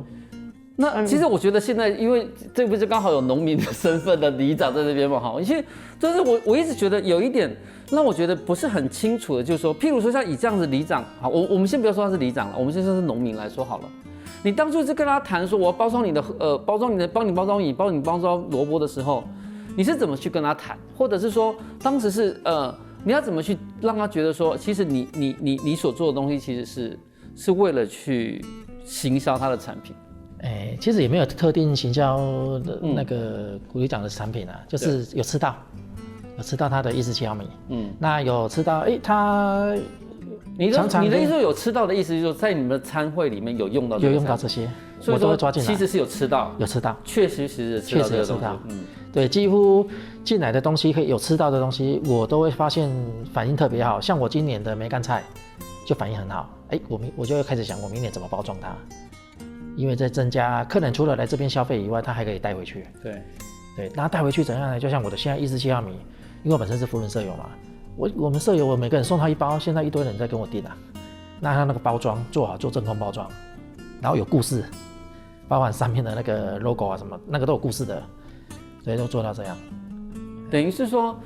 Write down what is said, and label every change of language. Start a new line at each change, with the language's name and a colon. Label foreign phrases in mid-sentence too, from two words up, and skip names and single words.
Chinese: 那其實我覺得現在，因為這不是剛好有農民的身份的里長在這邊嘛，哈，其實就是我一直覺得有一點讓我覺得不是很清楚的，就是說，譬如說像以這樣子里長，好，我們先不要說他是里長了，我們先說是農民來說好了。你當初是跟他談說我要包裝你的幫你包裝米，幫你包裝蘿蔔的時候，你是怎麼去跟他談，或者是說當時是你要怎麼去讓他覺得說，其實你所做的東西其實是為了去行銷他的產品。其實也沒有特定行銷的那個股里長的產品啊，就是有吃到他的147毫米，那有吃到，他你的意思有吃到的意思，就是在你們的餐會裡面有用到這些，我都會抓進來。其實是有吃到，確實是吃到這個東西。對，幾乎進來的東西有吃到的東西，我都會發現反應特別好。像我今年的梅乾菜就反應很好，我就會開始想我明年怎麼包裝它。因為在增加客人除了來這邊消費以外，他還可以帶回去。對，那帶回去怎樣呢？就像我的現在147毫米，因為我本身是福倫舍友嘛，我們舍友我每個人送他一包，現在一堆人在跟我訂啊。那他那個包裝做好，做真空包裝，然後有故事，包含上面的那個 logo 啊什麼，那個都有故事的，所以都做到這樣。等於是說。